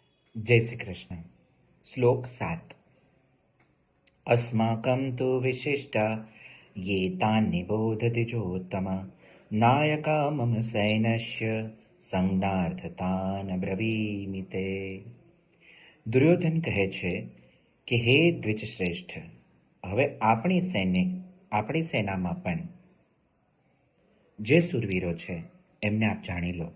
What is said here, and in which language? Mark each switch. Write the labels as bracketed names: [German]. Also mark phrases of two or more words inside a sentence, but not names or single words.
[Sanskrit] जय श्री कृष्ण। श्लोक 7। अस्माकं तु विशिष्टा ये तान् निबोधतिजोत्तम नायका मम सैन्यस्य સંજ્ઞાર્થતાન બ્રવીમિ તે। [Gujarati] દુર્યોધન કહે છે કે હે દ્વિજશ્રેષ્ઠ, હવે આપણી સેનામાં પણ જે સુરવીરો છે એમને આપ જાણી લો।